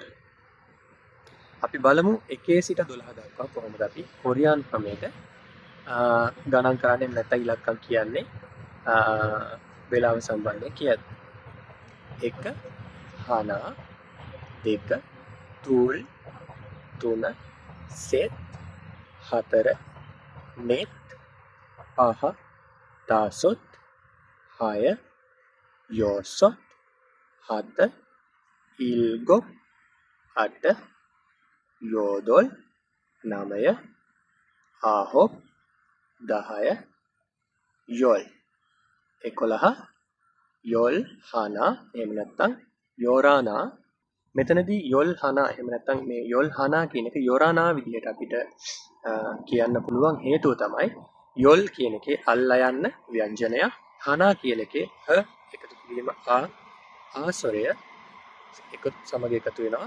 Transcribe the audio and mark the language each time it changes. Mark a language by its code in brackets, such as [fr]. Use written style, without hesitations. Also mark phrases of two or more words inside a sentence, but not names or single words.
[si] අපි බලමු 1 සිට 12 දක්වා කොහොමද අපි කොරියානු ක්‍රමයට ගණන් කරන්නේ නැත්නම් ඉලක්කම් කියන්නේ වෙලාව සම්බන්ධයෙන් කියද්දී. [ko] 1 하나 2 둘 3 셋 4 넷 5 다섯 6 여섯 7 일곱 8 여덟 9 아홉 10 열 11 열 하나 [si] එහෙම නැත්නම් 요라나 මෙතනදී [ko] 열 하나 [si] එහෙම නැත්නම් මේ [ko] 열 하나 [si] කියන එක යොරානා විදිහට අපිට කියන්න පුළුවන් හේතුව තමයි යොල් කියන එකේ අල්ලා යන්න ව්‍යංජනය හනා කියන එකේ හ එකතු කිරීම ආස්වරය එකතු සමග එකතු වෙනවා.